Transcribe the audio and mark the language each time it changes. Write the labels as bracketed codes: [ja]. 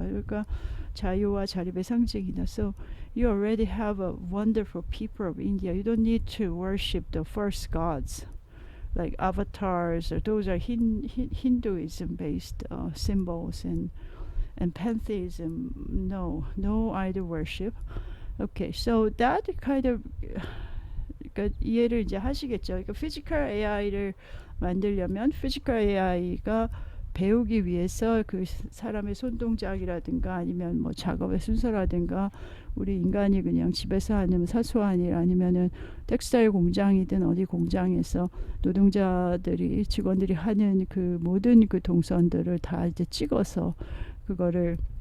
[ko] 그러니까 자유와 자립의 상징이다. [en] So you already have a wonderful people of India. You don't need to worship the first gods like avatars. Or those are Hinduism based symbols and pantheism. No idol worship. Okay, so that kind of [ko] 그러니까 이해를 이제 하시겠죠. 그러니까 피지컬 AI를 만들려면 피지컬 AI가 배우기 위해서 그 사람의 손 동작이라든가 아니면 뭐 작업의 순서라든가 우리 인간이 그냥 집에서 하는 사소한 일 아니면은 텍스타일 공장이든 어디 공장에서 노동자들이 직원들이 하는 그 모든 그 동선들을 다 이제 찍어서 그거를